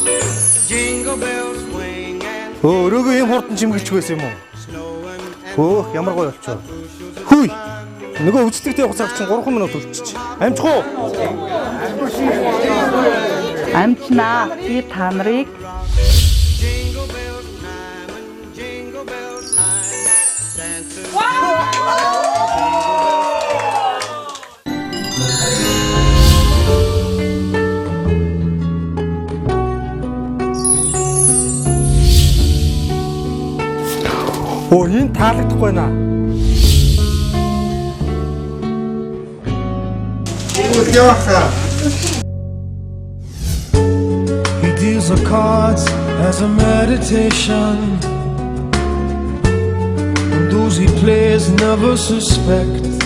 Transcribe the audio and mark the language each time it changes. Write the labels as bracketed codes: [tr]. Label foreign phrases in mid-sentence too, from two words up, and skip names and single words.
[en] Jingle bells swing and [mn] Өрөөгөө ийм хурдан чимгэлж байсан юм уу? [en] snowing and [mn] Хөөх ямар гоё болчихоо. Хүй. Нөгөө үжлэгтэй явах цаг чинь 3 минут үлдчихэж. Амжих уу? Амтнаа би та нарыг [en] jingle bell time and jingle bell time. Santa [mn] Оо энэ таалагдахгүй байна. [en] He deals the cards as a meditation, and those he plays never suspect.